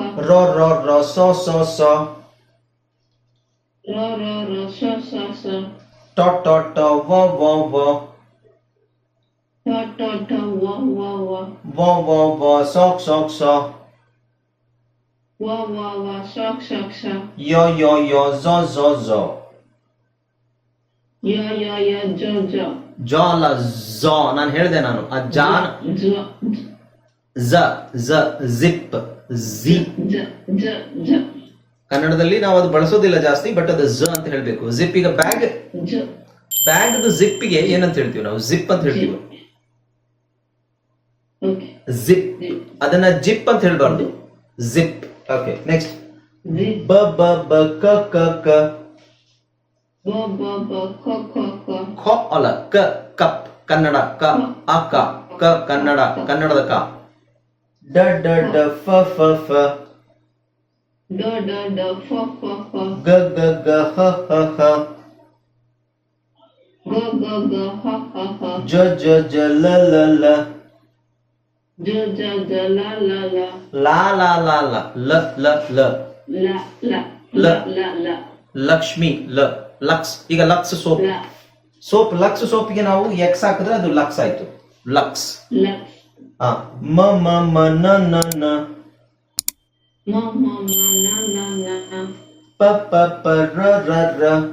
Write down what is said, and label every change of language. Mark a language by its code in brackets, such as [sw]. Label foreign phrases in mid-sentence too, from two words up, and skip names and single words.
[kn] ರ ರ ರ ಸ ಸ ಸ, ರ ರ ರ ಸ ಸ ಸ, ಟ ಟ ಟ ವ ವ ವ, ಟ ಟ ಟ ವ ವ ವ, ವ ವ ವ ಸ ಸ ಸ, ವ ವ ವ ಸ ಸ ಸ, ಯ ಯ ಯ ಝ ಝ ಝ, ಯ ಯ ಯ ಜ ಜ, ಜ ಅಲ್ಲ ಝ, ನಾನು ಹೇಳಿದೆ ನಾನು ಆ ಜಾನ್, ಜ ಝ ಝ ಜಿಪ್ ಜಿ. ಜ ಜ ಜ ಕನ್ನಡದಲ್ಲಿ ನಾವು ಅದು ಬಳಸೋದಿಲ್ಲ ಜಾಸ್ತಿ, ಬಟ್ ಅದು ಝ ಅಂತ ಹೇಳ್ಬೇಕು. ಜಿಪ್, ಈಗ ಬ್ಯಾಗ್, ಜ ಬ್ಯಾಗ್ ಜಿಪ್ಪಿಗೆ ಏನಂತ ಹೇಳ್ತೀವಿ ನಾವು? ಜಿಪ್ ಅಂತ ಹೇಳ್ತೀವಿ. ಓಕೆ, ಜಿಪ್, ಅದನ್ನ ಜಿಪ್ ಅಂತ ಹೇಳ್ಬಾರ್ದು, ಜಿಪ್. ಓಕೆ, ನೆಕ್ಸ್ಟ್ ಜಿ ಬ ಬ ಬ ಕ ಕ ಕ, ಬ ಬ ಬ ಕ ಕ ಕ, ಖ ಅಲ್ಲ ಕ, ಕಪ್ ಕನ್ನಡ, ಕ ಅ ಕ, ಕ ಕನ್ನಡ, ಕನ್ನಡದ ಕ. ಡ ಡ ಡ ಫ ಫ ಫ, ಡ ಡ ಡ ಫ ಫ ಫ, ಗ ಗ ಗ ಹ ಹ ಹ, ಗ ಗ ಗ ಹ ಹ ಹ, ಜ ಜ ಜ ಲ ಲ ಲ, ಜ ಜ ಜ ಲ ಲ ಲ, ಲಾ ಲಾ ಲಾ ಲಾ, ಲ ಲ ಲ, ಲ ಲ ಲ ಲ ಲ, ಲಕ್ಷ್ಮಿ, ಲ. ಲಕ್ಸ್, ಈಗ ಲಕ್ಸ್ ಸೋಪ್, ಲ ಸೋಪ್, ಲಕ್ಸ್ ಸೋಪ್ಗೆ ನಾವು ಎಕ್ಸ್ ಹಾಕಿದ್ರೆ ಅದು ಲಕ್ಸ್ ಆಯ್ತು, ಲಕ್ಸ್. ಲ, ಹ, ಮ ಮ ಮ ನ ನ ನ, ಮ ಮ ಮ ನ ನ ನ ನ, ಪ ಪ ಪ ರ ರ ರ,